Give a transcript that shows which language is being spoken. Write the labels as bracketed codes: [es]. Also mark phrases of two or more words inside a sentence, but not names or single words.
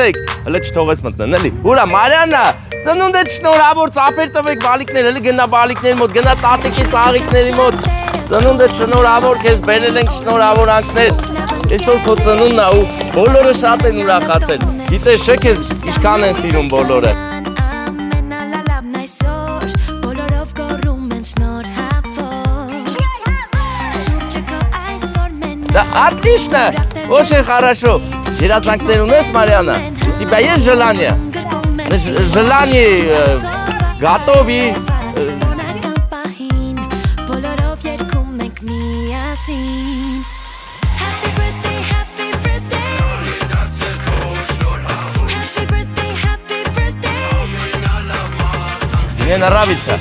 [hy] եք, հլը չթողես մտնեն էլի, ուրա Մարիանա, ծնունդ էդ շնորհավոր ծապեր տվեք բալիկներ, էլի գնա բալիկների մոտ, գնա տատիկի ծաղիկների մոտ, ծնունդ էդ շնորհավոր քեզ բերել ենք շնորհավորանքներ, այսօր քո ծնունդն է ու բոլորը շատ են ուրախացել, գիտես չէ քեզ ինչքան են սիրում բոլորը։ [ru] Да отлично, очень хорошо. [hy] Երազանքներ ունես Մարիանա, [ru] у тебя есть желание? Желание готови. Мне нравится.